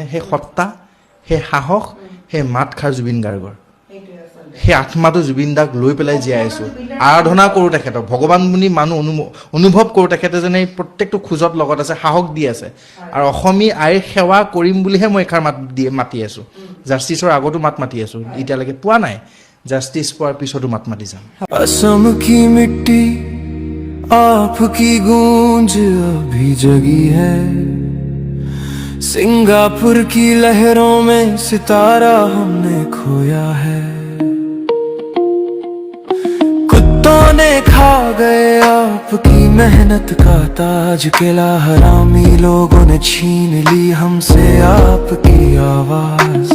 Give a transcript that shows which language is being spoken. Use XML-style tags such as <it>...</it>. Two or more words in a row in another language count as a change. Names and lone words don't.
<as>সেই সত্তা, সেই সাহস, সেই মাত খাৰ জুবিন গাৰ্গৰ, সেই আত্মাটো জুবিন দাক লৈ পেলাই জীয়াই আছোঁ। আৰাধনা কৰোঁ তেখেতক, ভগৱান বুলি মানুহ অনুভৱ কৰোঁ। তেখেতে যেনে প্ৰত্যেকটো খোজত লগত আছে, সাহস দি আছে। আৰু অসমী আইৰ সেৱা কৰিম বুলিহে মই এষাৰ মাতি আছোঁ। জাষ্টিছৰ আগতো মাত মাতি আছোঁ, এতিয়ালৈকে পোৱা নাই। জাষ্টিছ পোৱাৰ পিছতো মাত মাতি যাম।</as> <hi>असम की मिट्टी आपकी गूंज अभी जगी है, सिंगापुर की लहरों में सितारा हमने खोया है। कुत्तों ने खा गए आपकी मेहनत का ताज, किला हरामी लोगों ने छीन ली हमसे आपकी आवाज।</hi>